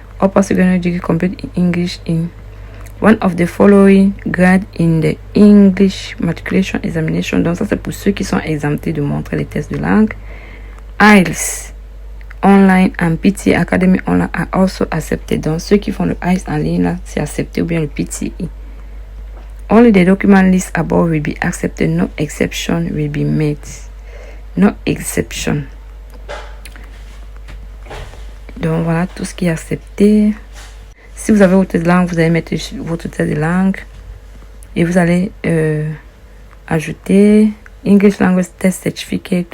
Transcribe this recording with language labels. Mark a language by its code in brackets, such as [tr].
[en] Upper Secondary Degree completed in English in one of the following grades in the English Matriculation Examination. [fr] Donc ça c'est pour ceux qui sont exemptés de montrer les tests de langue. [en] IELTS online and PT Academy online are also accepted. [fr] Donc ceux qui font le IELTS en ligne là, c'est accepté ou bien le PTE. [en] Only the document list above will be accepted. No exception will be made. No exception. [fr] Donc voilà tout ce qui est accepté. Si vous avez votre test de langue, vous allez mettre votre test de langue et vous allez ajouter [en] English Language Test Certificate.